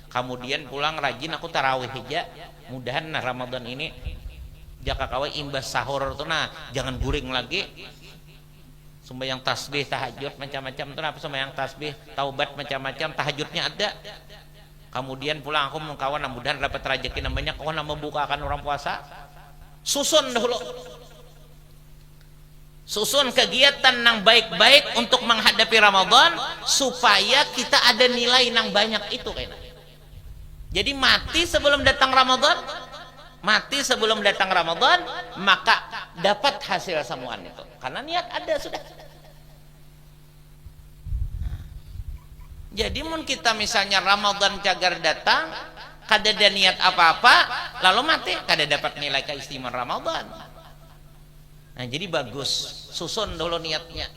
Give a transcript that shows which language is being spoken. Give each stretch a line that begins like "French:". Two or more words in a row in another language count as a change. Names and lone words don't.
Banjar: Kemudian pulang rajin aku tarawih aja mudahan nah Ramadan ini jaka kawa imbas sahur tuh nah jangan guring lagi. Sembahyang tasbih, tahajud macam-macam tuh apa sembahyang tasbih, taubat macam-macam, tahajudnya ada. Kemudian pulang aku mengkawan mudahan dapat rezeki namanya kawan membukakan orang puasa. Susun dahulu. Susun kegiatan yang baik-baik untuk menghadapi Ramadan supaya kita ada nilai yang banyak itu kayaknya. Jadi mati sebelum datang Ramadan, maka dapat hasil samuan itu. Karena niat ada sudah. Jadi mun kita misalnya Ramadan cagar datang, kada ada niat apa-apa, lalu mati, kada dapat nilai keistimewaan Ramadan. Nah, jadi bagus susun dulu niatnya.